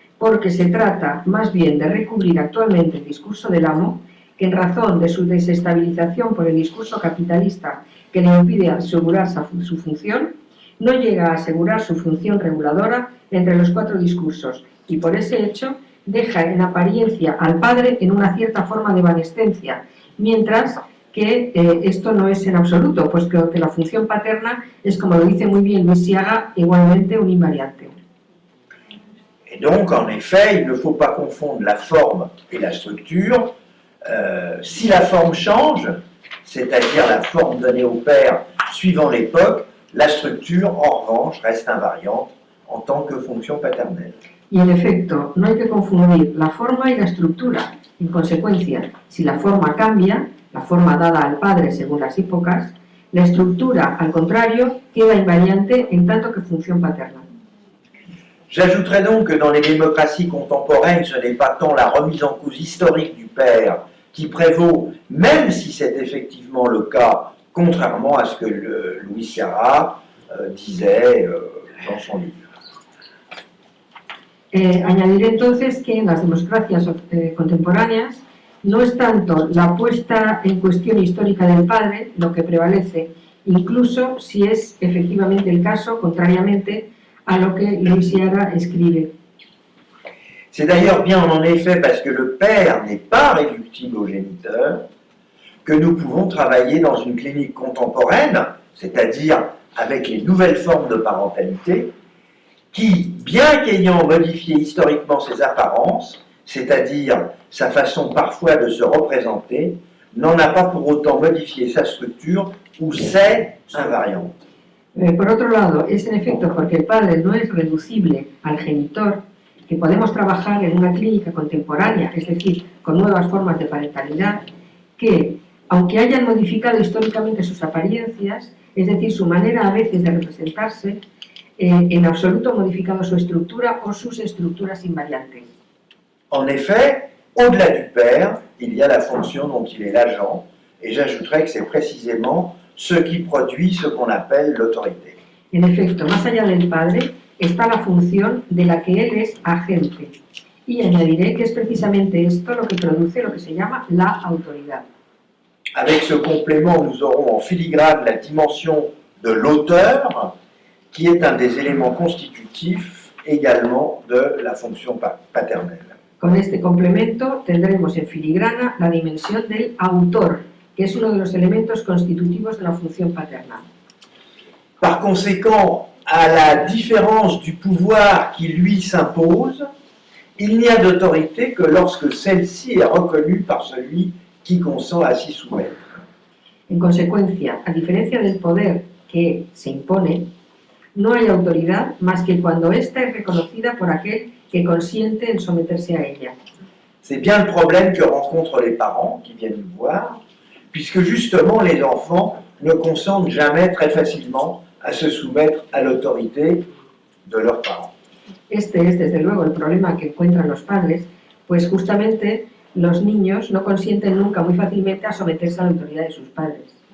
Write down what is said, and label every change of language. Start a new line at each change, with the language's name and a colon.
Spanish: porque se trata más bien de recubrir actualmente el discurso del amo, que en razón de su desestabilización por el discurso capitalista que le impide asegurar su función, no llega a asegurar su función reguladora entre los cuatro discursos y por ese hecho deja en apariencia al padre en una cierta forma de evanescencia, mientras que esto no es en absoluto, pues creo que la función paterna es, como lo dice muy bien Luis Siaga, igualmente un invariante.
French: Et donc, en effet, il ne faut pas confondre la forme et la structure. Si la forme change, c'est-à-dire la forme donnée au père suivant l'époque, la structure, en revanche, reste invariante en tant que fonction paternelle.
Spanish: Y en efecto, no hay que confundir la forma y la estructura. En consecuencia, si la forma cambia, la forma dada al padre según las épocas, la estructura, al contrario, queda invariante en tanto que función paterna.
French: J'ajouterais donc que dans les démocraties contemporaines, ce n'est pas tant la remise en cause historique du père qui prévaut, même si c'est effectivement le cas, contrairement à ce que Louis Siaga disait dans son livre.
Spanish: Añadiré entonces que en las democracias contemporáneas no es tanto la puesta en cuestión histórica del padre lo que prevalece, incluso si es efectivamente el caso, contrariamente a lo que Louis Siaga escribe.
French: C'est d'ailleurs bien en effet parce que le père n'est pas réductible au géniteur que nous pouvons travailler dans une clinique contemporaine, c'est-à-dire avec les nouvelles formes de parentalité, qui, bien qu'ayant modifié historiquement ses apparences, c'est-à-dire sa façon parfois de se représenter, n'en a pas pour autant modifié sa structure ou ses invariantes.
Spanish: Por otro lado, es en efecto porque el padre no es reducible al genitor que podemos trabajar en una clínica contemporánea, es decir, con nuevas formas de parentalidad, que, aunque hayan modificado históricamente sus apariencias, es decir, su manera a veces de representarse, en absoluto modificado su estructura o sus estructuras invariantes.
French: En effet, au-delà du père, il y a la fonction dont il est l'agent, et j'ajouterais que c'est précisément ce qui produit ce qu'on appelle l'autorité.
Spanish: En efecto, más allá del padre, está la función de la que él es agente. Y añadiré que es precisamente esto lo que produce lo que se llama la autoridad.
French: Avec ce complément, nous aurons en filigrane la dimension de l'auteur, qui est un des éléments constitutifs également de la fonction paternelle.
Spanish: Con este complemento tendremos en filigrana la dimensión del autor, que es uno de los elementos constitutivos de la función paterna.
French: Par conséquent, à la différence du pouvoir qui lui s'impose, il n'y a d'autorité que lorsque celle-ci est reconnue par celui qui consent à s'y soumettre.
Spanish: En consecuencia, a diferencia del poder que se impone, no hay autoridad más que cuando ésta es reconocida por aquel que consiente en someterse a ella.
French: C'est bien le problème que rencontrent les parents qui viennent nous voir, puisque justement les enfants ne consentent jamais très facilement à se soumettre à l'autorité de leurs parents.
Spanish: Este es, desde luego, el problema que encuentran los padres, pues justamente los niños no consienten nunca muy fácilmente a someterse a la autoridad de sus padres.